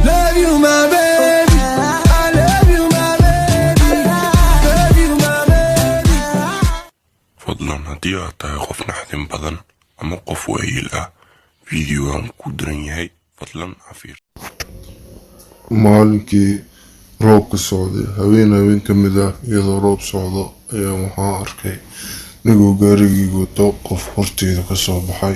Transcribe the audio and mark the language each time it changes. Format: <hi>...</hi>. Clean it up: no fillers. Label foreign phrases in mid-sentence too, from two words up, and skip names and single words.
<en>love you my baby, I love you my baby, love you my baby.</en> <so>fadlan haddii aad tahay qof naxdin badan ama qof waayeel ah fiidiyogan ku diran yahay fadlan cafiir. maalinkii roobka socday haween ka mid ah iyadoo roob socdo ayaa waxaan arkay nigoo gaarigii wato qof horteeda kasoo baxay.</so>